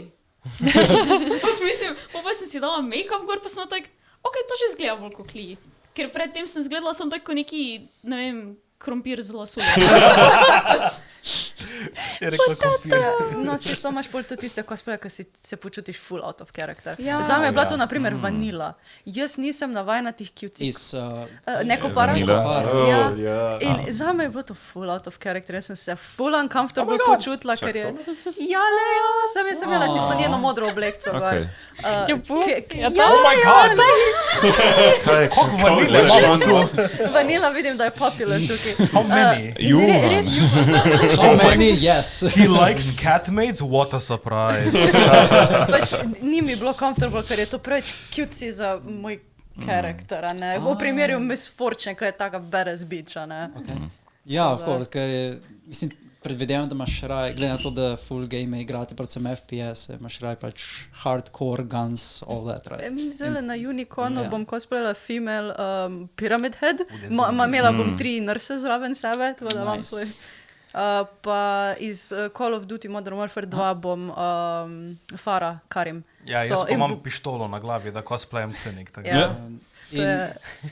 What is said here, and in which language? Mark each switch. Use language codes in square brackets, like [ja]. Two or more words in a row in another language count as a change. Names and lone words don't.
[sl] Pač mislim, pa sem si dala [en] make-up gor, [sl] pa sem bila tak, ok, to že zgleda bolj kot Klee. Ker predtem sem zgledala sem tako neki, ne vem, krompir z lasu. Je rekla krompir. No, si to imaš bolj to tiste cosplaye, ki se počutiš [en] full out of character. [sl] Zame je bila to naprimer vanila. Jaz nisem navajena tih cutesik. Neko para. In zame je bilo to [en] full out of character. [sl] Jaz sem se [en] full uncomfortable [sl] počutila, ker je... Ja, Leo, sem imela tisto njeno modro oblekco. [en] Oh my god! [sl] Kako vanila imamo tu? Vanila vidim, da je popular tukaj. [en] How many? How many? Yes. He likes catmaids? What a surprise. [sl] Pač ni mi bilo comfortable, ker je to preveč cutesy za moj karakter, ne? V primeru Miss Fortune, ko je taka [en] badass bitch, [sl] ne? Ja, of course, ker je, mislim, predvidevam, da imaš raj, glede na to, da full game igrate, predvsem FPS, imaš raj pač [en] hardcore guns, all that, right? [sl] Zdaj na Unicornu bom cosplayala [en] female Pyramid Head, [sl] imela bom 3 nurse zraven sebe, tako da imam svoj. Pa iz Call of Duty Modern Warfare 2 bom Farah Karim. Ja, jaz pa imam pištolo na glavi, da cosplayam Klinik.